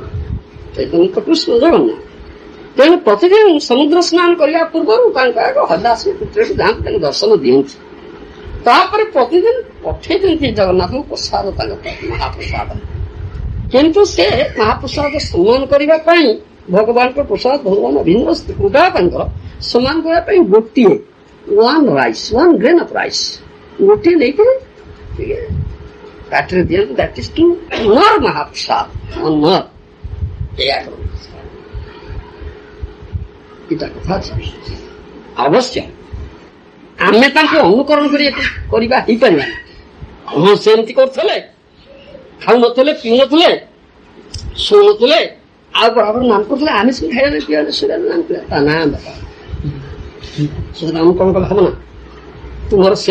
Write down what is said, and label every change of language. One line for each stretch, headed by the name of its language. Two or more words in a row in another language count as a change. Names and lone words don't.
Odia: ତ କୃଷ୍ଣ ଜଗନ୍ନାଥ ତେଣୁ ପ୍ରତିଦିନ ସମୁଦ୍ର ସ୍ନାନ କରିବା ପୂର୍ବରୁ ତାଙ୍କ ଆଗ ହରିଦାସ ପୁତ୍ରକୁ ଯାଆନ୍ତି ତାଙ୍କୁ ଦର୍ଶନ ଦିଅନ୍ତି ତାପରେ ପ୍ରତିଦିନ ପଠେଇ ଦିଅନ୍ତି ଜଗନ୍ନାଥଙ୍କୁ ପ୍ରସାଦ ତାଙ୍କ ମହାପ୍ରସାଦ କିନ୍ତୁ ସେ ମହାପ୍ରସାଦ ସମ୍ମାନ କରିବା ପାଇଁ ଭଗବାନଙ୍କ ପ୍ରସାଦ ଭଗବାନ ଅଭିନ୍ନ କୃପା ତାଙ୍କର ସମ୍ମାନ କରିବା ପାଇଁ ଗୋଟିଏ
English: 1 grain of rice
Odia: ଗୋଟିଏ ନେଇଥିଲେ ପାଟିରେ ଦିଅନ୍ତି
English: that is to honour
Odia: ମହାପ୍ରସାଦ ଅନର ଏଇଆ ଏଇଟା କଥା ଅଛି ଅବଶ୍ୟ ଆମେ ତାଙ୍କୁ ଅନୁକରଣ କରିବା ହେଇପାରିବା ହଁ ସେମିତି କରୁଥିଲେ ଖାଉନଥିଲେ ପିଉନଥିଲେ ଶୋଉନଥିଲେ ଆଉ ବରାବର ନାମ କରୁଥିଲେ ଆମେ ସେ ଖାଇବା ପିଇବା ଶୋଇବା ନାମ ପିଲା ତା ନା ବାପା ସେଟା ଆମେ କଣ କଲେ ହବ ନା ତୁମର ସେ